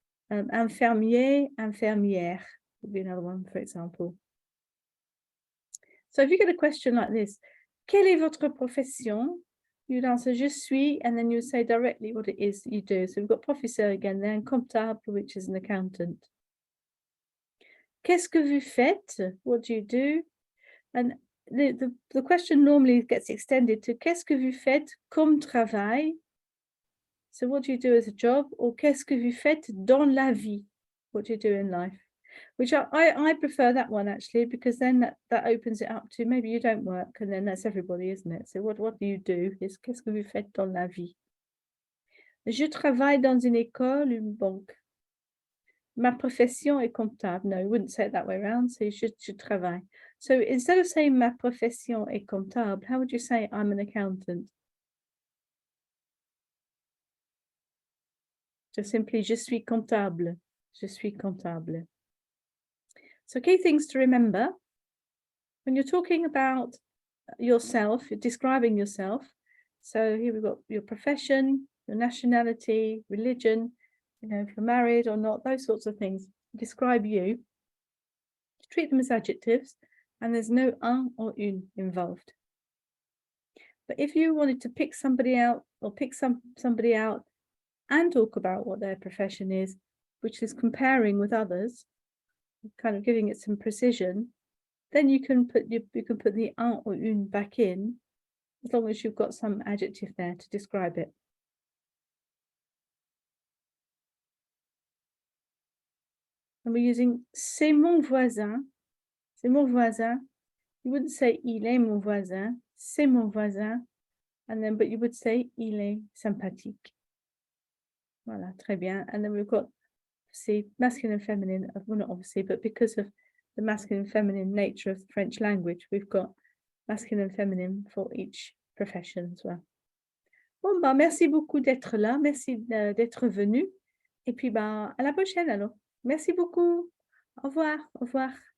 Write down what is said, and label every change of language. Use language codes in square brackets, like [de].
[en] Infirmier, infirmière would be another one, for example. So if you get a question like this, [fr] quelle est votre profession? [en] You'd answer [fr] je suis, [en] and then you say directly what it is that you do. So we've got professeur again there, and comptable, which is an accountant. [fr] Qu'est-ce que vous faites? [en] What do you do? And the question normally gets extended to [fr] qu'est-ce que vous faites comme travail? [en] So what do you do as a job? Or [fr] qu'est-ce que vous faites dans la vie? [en] What do you do in life? Which I prefer that one actually, because then that opens it up to maybe you don't work, and then that's everybody, isn't it? So what do you do? Is [fr] qu'est-ce que vous faites dans la vie? Je travaille dans une école, une banque. Ma profession est comptable. [en] No, you wouldn't say it that way around. So je travaille. So instead of saying [fr] ma profession est comptable, [en] how would you say I'm an accountant? Just simply [fr] je suis comptable. Je suis comptable. [en] So key things to remember when you're talking about yourself, you're describing yourself. So here we've got your profession, your nationality, religion, if you're married or not, those sorts of things describe you. Treat them as adjectives, and there's no un or une involved. But if you wanted to pick somebody out or pick somebody out and talk about what their profession is, which is comparing with others, kind of giving it some precision, then you can put the un or une back in, as long as you've got some adjective there to describe it. And we're using [fr] c'est mon voisin. C'est mon voisin. [en] You wouldn't say [fr] il est mon voisin. C'est mon voisin. [en] But you would say [fr] il est sympathique. Voilà, très bien. [en] And then we've got, see, masculine and feminine, well, not obviously, but because of the masculine and feminine nature of the French language, we've got masculine and feminine for each profession as well. [fr] Bon, bah, merci beaucoup d'être là. Merci d'être venu. Et puis, bah, à la prochaine alors. Merci beaucoup. Au revoir. Au revoir.